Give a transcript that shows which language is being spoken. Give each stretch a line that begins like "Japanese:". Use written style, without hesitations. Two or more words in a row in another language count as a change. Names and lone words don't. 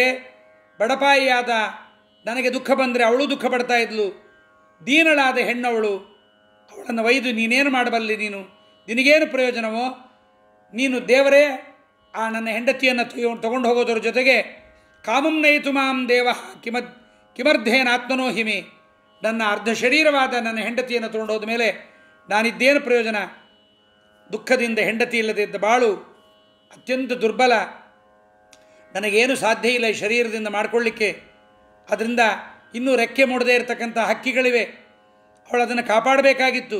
Kannada: ಬಡಪಾಯಿಯಾದ ನನಗೆ ದುಃಖ ಬಂದರೆ ಅವಳು ದುಃಖ ಪಡ್ತಾ ಇದ್ಲು. ದೀನಳಾದ ಹೆಣ್ಣವಳು, ಅವಳನ್ನು ಒಯ್ದು ನೀನೇನು ಮಾಡಬಲ್ಲಿ? ನಿನಗೇನು ಪ್ರಯೋಜನವೋ? ನೀನು ದೇವರೇ ಆ ನನ್ನ ಹೆಂಡತಿಯನ್ನು ತಗೊಂಡು ಹೋಗೋದ್ರ ಜೊತೆಗೆ
Sanskrit: ಕಾಮಂ ನಯಿತು ಮಾಂ ದೇವ ಕಿಮರ್ಧೇನ ಆತ್ಮನೋ ಹಿಮಿ.
Kannada: ನನ್ನ ಅರ್ಧ ಶರೀರವಾದ ನನ್ನ ಹೆಂಡತಿಯನ್ನು ತಗೊಂಡು ಹೋದ ಮೇಲೆ ನಾನಿದ್ದೇನು ಪ್ರಯೋಜನ? ದುಃಖದಿಂದ ಹೆಂಡತಿ ಇಲ್ಲದೆ ಇದ್ದ ಬಾಳು ಅತ್ಯಂತ ದುರ್ಬಲ. ನನಗೇನು ಸಾಧ್ಯ ಇಲ್ಲ ಈ ಶರೀರದಿಂದ ಮಾಡಿಕೊಳ್ಳಿಕ್ಕೆ. ಅದರಿಂದ ಇನ್ನೂ ರೆಕ್ಕೆ ಮೂಡದೇ ಇರತಕ್ಕಂಥ ಹಕ್ಕಿಗಳಿವೆ, ಅವಳು ಅದನ್ನು ಕಾಪಾಡಬೇಕಾಗಿತ್ತು.